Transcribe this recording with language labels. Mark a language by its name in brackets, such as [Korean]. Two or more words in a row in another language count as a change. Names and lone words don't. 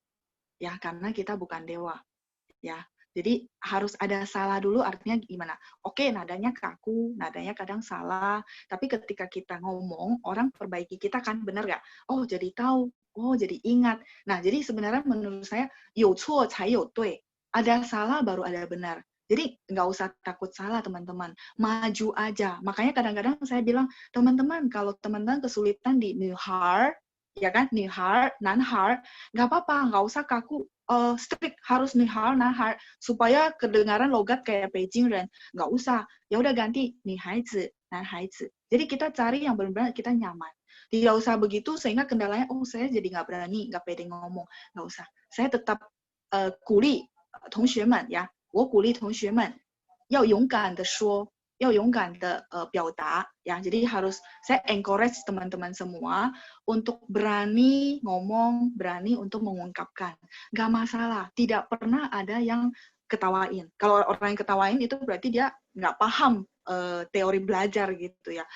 [Indonesian] Ya, karena kita bukan dewa. Ya, Jadi harus ada salah dulu, artinya gimana? Oke, nadanya kaku, nadanya kadang salah, tapi ketika kita ngomong, orang perbaiki kita kan, bener nggak? Oh, jadi tahu, oh, jadi ingat. Nah, jadi sebenarnya menurut saya, [Chinese] 有错才有对. [Indonesian] Ada salah baru ada benar. Jadi nggak usah takut salah, teman-teman. Maju aja. Makanya kadang-kadang saya bilang, teman-teman, kalau teman-teman kesulitan di New Har, ya kan, New Har, Nanhar, nggak apa-apa, nggak usah kaku, strict harus Nihar, Nahar, supaya kedengaran logat kayak [Chinese] 北京人. [Indonesian] Nggak usah. Ya udah ganti Nihaizi, Nanhaizi. Jadi kita cari yang benar-benar kita nyaman. Tidak usah begitu sehingga kendalanya, oh saya jadi nggak berani, nggak pede ngomong. Nggak usah. Saya tetap [Chinese] 鼓励同学们呀，我鼓励同学们要勇敢的说，要勇敢的表达 ya. [Indonesian] Jadi harus saya encourage teman-teman semua untuk berani ngomong, berani untuk mengungkapkan. Gak masalah, tidak pernah ada yang ketawain. Kalau orang yang ketawain itu berarti dia nggak paham teori belajar gitu ya.